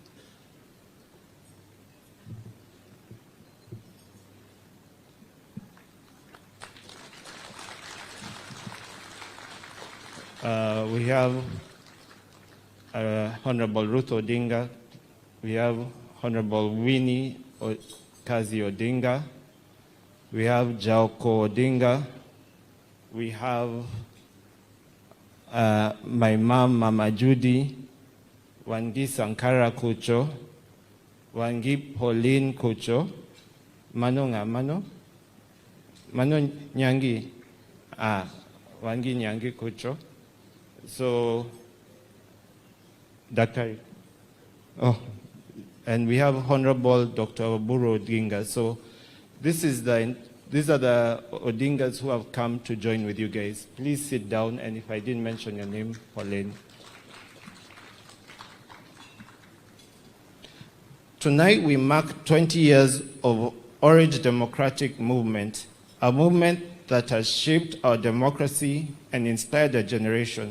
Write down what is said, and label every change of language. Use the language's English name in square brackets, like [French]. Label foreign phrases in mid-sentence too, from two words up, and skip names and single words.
[English] We have Honorable Ruto Odinga. We have Honorable Winnie Kazi Odinga. We have Jaoko Odinga. We have my mom, Mama Judy, Wangi Sankara Kucho, Wangi Pauline Kucho, Mano Nyangi, Wangi Nyangi Kucho. So, Dr. And we have Honorable Dr. Oburu Oginga. So, these are the Odingas who have come to join with you guys. Please sit down, and if I didn't mention your name, Pauline. Tonight we mark 20 years of Orange Democratic Movement, a movement that has shaped our democracy and inspired a generation.